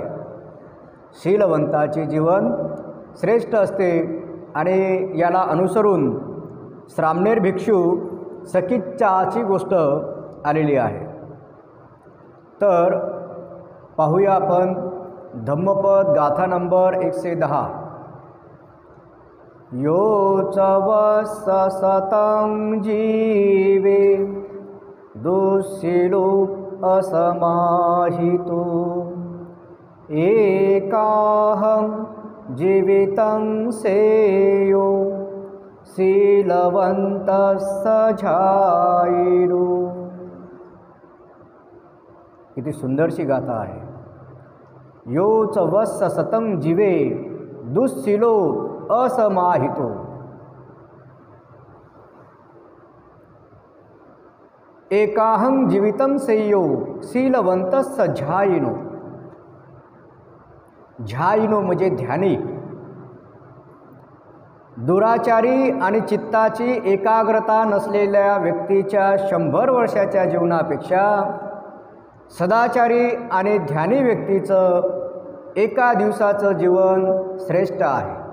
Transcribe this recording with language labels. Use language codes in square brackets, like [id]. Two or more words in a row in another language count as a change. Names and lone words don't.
[mr] शीलवंताचे जीवन श्रेष्ठ असते आणि याला अनुसरून श्रामणेर भिक्षू सकीच्चाची गोष्ट आलेली आहे। तर पाहूया आपण धम्मपद गाथा नंबर 110। [pi] यो च वत्स सतं जीवे दुःशीलो असमाहितो एकाहं जीवितं सेयो शीलवंतस्य झायिनो। [mr] किती सुंदरशी गाथा आहे। [pi] यो च वत्स सतं जीवे दुःशीलो असमाहितो एकाहं जीवितं सेयो शीलवंतस्य झायिनो। [mr] झायिनो म्हणजे ध्यानी। दुराचारी आणि चित्ताची एकाग्रता नसलेल्या व्यक्तीच्या 100 वर्षाच्या जीवनापेक्षा सदाचारी आणि ध्यानी व्यक्तीचं एका दिवसाचं जीवन श्रेष्ठ आहे।